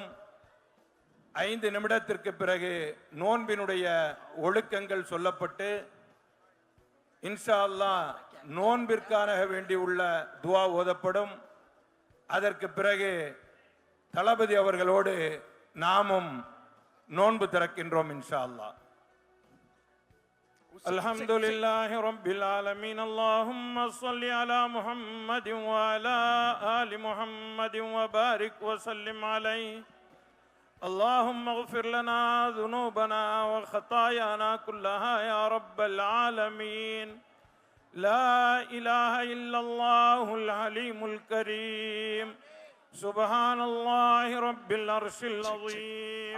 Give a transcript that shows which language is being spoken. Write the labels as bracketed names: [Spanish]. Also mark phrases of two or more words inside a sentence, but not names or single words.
[Tamil] 5 நிமிடத்திற்கு பிறகு நோன்பினுடைய ஒழுக்கங்கள் சொல்லப்பட்டு [Arabic] إن شاء الله [Tamil] நோன்பிற்காக வேண்டி உள்ள துஆ ஓதப்படும். அதற்கு பிறகு தளபதி அவர்களோடு நாமும் நோன்பு திறக்கின்றோம் [Arabic] إن شاء الله. الحمد لله رب العالمين اللهم صل على محمد وعلى آل محمد وبارك وسلم عليه اللهم اغفر لنا ذنوبنا وخطايانا كلها يا رب العالمين لا إله إلا الله العليم الكريم سبحان الله رب العرش العظيم